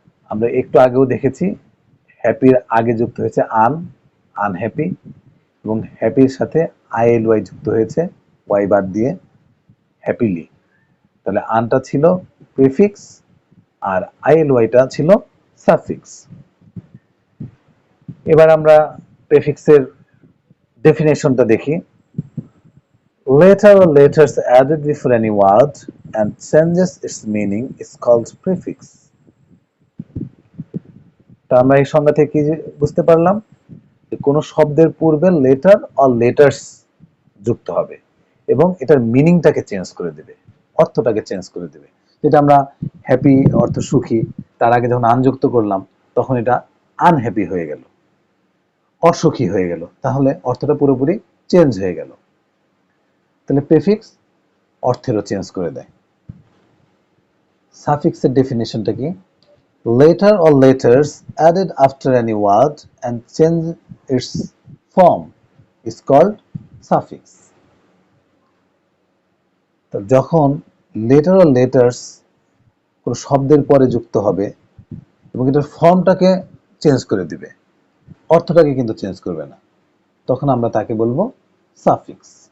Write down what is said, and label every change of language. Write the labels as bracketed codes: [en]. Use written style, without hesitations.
[bn] আমরা একটু আগেও দেখেছি হ্যাপির আগে যুক্ত হয়েছে আন, আনহ্যাপি, এবং হ্যাপির সাথে আইএলওয়াই যুক্ত হয়েছে ওয়াই বাদ দিয়ে, হ্যাপিলি। তাহলে আনটা ছিল প্রিফিক্স আর আইএলওয়াইটা ছিল সাফিক্স। এবার আমরা প্রিফিক্সের ডেফিনেশনটা দেখি। [en] Letter or letters added before any word and changes its meaning is called prefix. [bn] তা আমরা এই সংজ্ঞা থেকে কি বুঝতে পারলাম? যে কোনো শব্দের পূর্বে লেটার অর লেটার্স যুক্ত হবে এবং এটার মিনিংটাকে চেঞ্জ করে দেবে, অর্থটাকে চেঞ্জ করে দেবে। যেটা আমরা হ্যাপি অর্থ সুখী, তার আগে যখন আনযুক্ত করলাম তখন এটা আনহ্যাপি হয়ে গেল, অসুখী হয়ে গেল, তাহলে অর্থটা পুরোপুরি চেঞ্জ হয়ে গেল। তাহলে প্রিফিক্স অর্থেরও চেঞ্জ করে দেয়। সাফিক্সের ডেফিনেশনটা কি? [en] Letter or letters added after any word and change its form is called suffix. [bn] তো যখন লেটার [en] or letters [bn] কোনো শব্দের পরে যুক্ত হবে এবং এটার ফর্মটাকে চেঞ্জ করে দিবে, অর্থটাকে কিন্তু চেঞ্জ করবে না, তখন আমরা তাকে বলবো সাফিক্স।